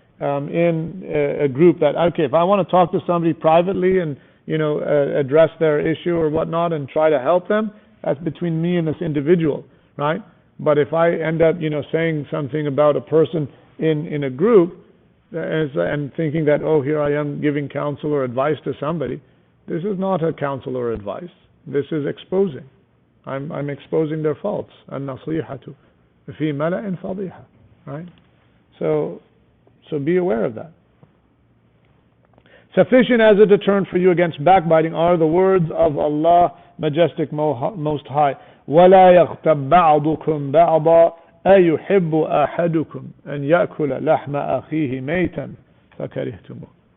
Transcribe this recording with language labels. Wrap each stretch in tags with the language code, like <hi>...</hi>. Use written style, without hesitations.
<en>In a group that, okay, if I want to talk to somebody privately and, you know, address their issue or whatnot and try to help them, that's between me and this individual, right? But if I end up, you know, saying something about a person in a group and thinking that, oh, here I am giving counsel or advice to somebody, this is not a counsel or advice. This is exposing. I'm exposing their faults.</en> <ar>النصيحة في ملأ فضيحة,</ar> <en>right? So be aware of that. Sufficient as a deterrent for you against backbiting are the words of Allah, Majestic, Most High.</en> <ar>وَلَا يَغْتَبْ بَعْضُكُمْ بَعْضًا أَيُحِبُّ أَحَدُكُمْ أَنْ يَأْكُلَ لَحْمَ أَخِيهِ مَيْتًا فَكَرِهْتُمُوهُ.</ar>